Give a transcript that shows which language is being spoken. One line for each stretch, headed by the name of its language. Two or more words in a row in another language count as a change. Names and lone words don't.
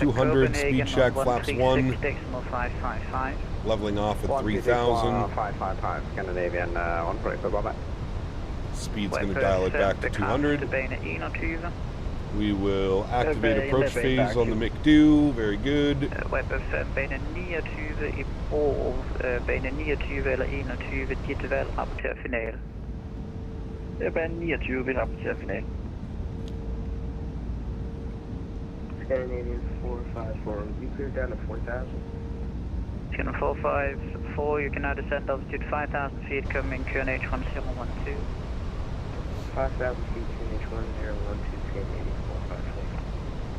English: 200, speed check, flaps 1. 136.555. Leveling off at 3,000. 555, Scandinavian 14 Echo, bye bye. Speed's going to dial it back to 200. We will activate approach phase on the McDo. Very good.
Danish: Bane 29 i år, bane 29 eller 21, dit valg rapporterer final. Det er bane 29, vi rapporterer final.
English: Scandinavian 454, you cleared down to 4,000. Scan 454, you can now descend altitude 5,000 feet, coming QNH 1012. 5,000 feet, QNH 1012, Scandinavian 454.